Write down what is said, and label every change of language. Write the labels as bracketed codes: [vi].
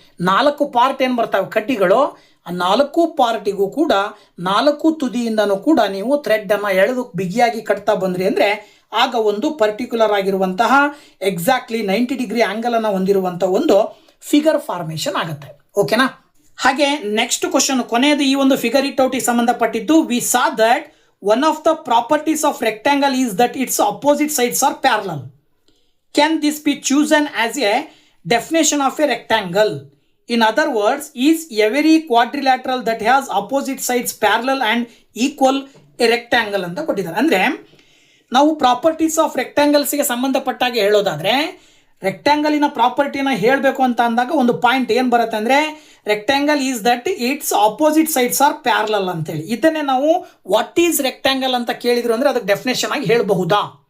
[kn] 4 part ಏನು ಬರ್ತವೆ ಕಡ್ಡಿಗಳು, ಆ 4 ಪಾರ್ಟಿಗೂ ಕೂಡ 4 ತುದಿಯಿಂದನೂ ಕೂಡ ನೀವು ಥ್ರೆಡ್ಡನ್ನು ಎಳೆದು ಬಿಗಿಯಾಗಿ ಕಟ್ತಾ ಬಂದ್ರಿ ಅಂದರೆ ಆಗ ಒಂದು ಪರ್ಟಿಕ್ಯುಲರ್ ಆಗಿರುವಂತಹ ಎಕ್ಸಾಕ್ಟ್ಲಿ 90 ಡಿಗ್ರಿ ಆ್ಯಂಗಲನ್ನು ಹೊಂದಿರುವಂಥ ಒಂದು ಫಿಗರ್ ಫಾರ್ಮೇಷನ್ ಆಗುತ್ತೆ. ಓಕೆನಾ? ಹಾಗೆ ನೆಕ್ಸ್ಟ್ ಕ್ವಶನ್, ಕೊನೆಯದು ಈ ಒಂದು ಫಿಗರ್ ಇಟ್ ಔಟಿಗೆ ಸಂಬಂಧಪಟ್ಟಿದ್ದು. [en] We saw that one of the properties of rectangle is that its opposite sides are parallel. Can this be chosen as a definition of a rectangle? In other words, is every quadrilateral that has opposite sides parallel and equal a rectangle [kn] ಅಂತ ಕೊಟ್ಟಿದ್ದಾರೆ. ಅಂದರೆ ನಾವು properties of ರೆಕ್ಟ್ಯಾಂಗಲ್ಸ್ಗೆ ಸಂಬಂಧಪಟ್ಟಾಗೆ ಹೇಳೋದಾದರೆ ರೆಕ್ಟ್ಯಾಂಗಲಿನ ಪ್ರಾಪರ್ಟಿನ ಹೇಳಬೇಕು ಅಂತ ಅಂದಾಗ ಒಂದು point ಏನು ಬರುತ್ತೆ ಅಂದರೆ [en] rectangle is that it's opposite sides are parallel [kn] ಅಂತೇಳಿ. ಇದನ್ನೇ ನಾವು [en] what is rectangle [kn] ಅಂತ ಕೇಳಿದ್ರು ಅಂದರೆ ಅದಕ್ಕೆ ಡೆಫಿನೇಷನ್ ಆಗಿ ಹೇಳಬಹುದಾ?